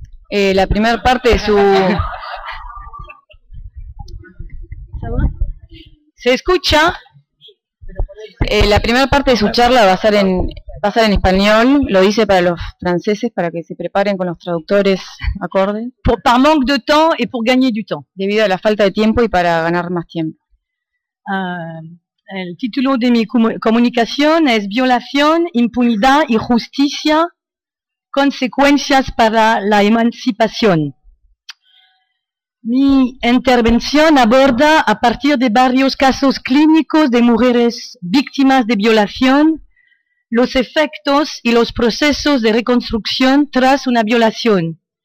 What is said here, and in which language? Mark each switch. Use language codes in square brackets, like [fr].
[es] La primera parte de su... ¿Se escucha? La primera parte de su charla va a ser en español. Lo hice para los franceses, para que se preparen con los traductores, acorde. [fr] Par manque de temps et pour gagner du temps. [es] Debido a la falta de tiempo y para ganar más tiempo. El título de mi comunicación es Violación, impunidad y justicia, consecuencias para la emancipación. Mi intervención aborda a partir de varios casos clínicos de mujeres víctimas de violación, los efectos y los procesos de reconstrucción tras una violación.